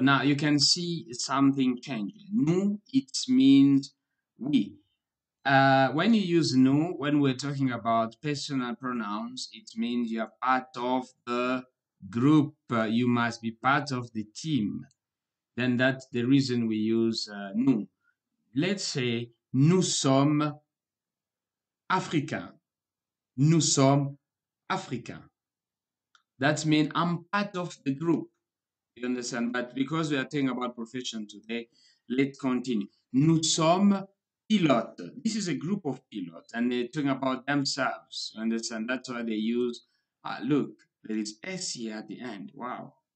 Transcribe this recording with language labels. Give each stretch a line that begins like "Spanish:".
English: Now you can see something changing. Nous, it means we. When you use nous, when we're talking about personal pronouns, it means you are part of the group. You must be part of the team. Then that's the reason we use nous. Let's say
French: nous sommes africains. Nous sommes africains.
English: That means I'm part of the group. You understand? But because we are talking about profession today, let's continue.
French: Nous sommes pilotes.
English: This is a group of pilots, and they're talking about themselves. You understand? That's why they use, look, there is S here at the end. Wow.